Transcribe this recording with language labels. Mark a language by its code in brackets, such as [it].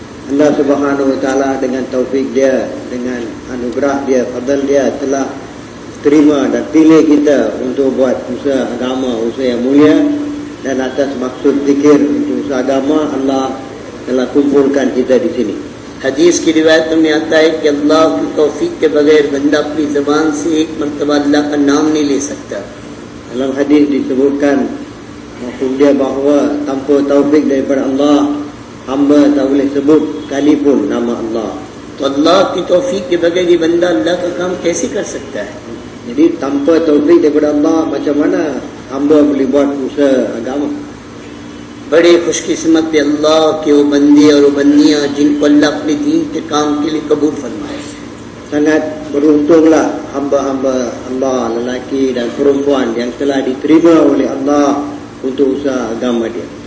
[ms] Allah Subhanahu Wa Taala dengan taufik dia, dengan anugerah dia, fadl dia telah terima dan pilih kita untuk buat usaha agama, usaha yang mulia, dan atas maksud zikir untuk usaha agama Allah telah kumpulkan kita di sini. [hi] हदीस की रिवायतों में आता है कि अल्लाह की तौफीक के बगैर बंदा अपनी ज़बान से एक मर्तबा अल्लाह का नाम नहीं ले सकता। [ms] Dalam hadis disebutkan maksud dia bahawa tanpa taufik daripada Allah, hamba tak boleh sebut sekalipun nama Allah. [hi] तो अल्लाह की तौफीक के बगैर ये बंदा अल्लाह का काम कैसे कर सकता है? [ms] Jadi tanpa taufik daripada Allah, macam mana hamba boleh buat usaha agama? [hi] बड़े खुशकिस्मत अल्लाह के वो बंदे और वो बंदियाँ जिनको अल्लाह अपने दीन के काम के लिए कबूल फरमाए। [ms] Sangat beruntunglah hamba-hamba Allah, lelaki dan perempuan yang telah diterima oleh Allah untuk usaha agama dia.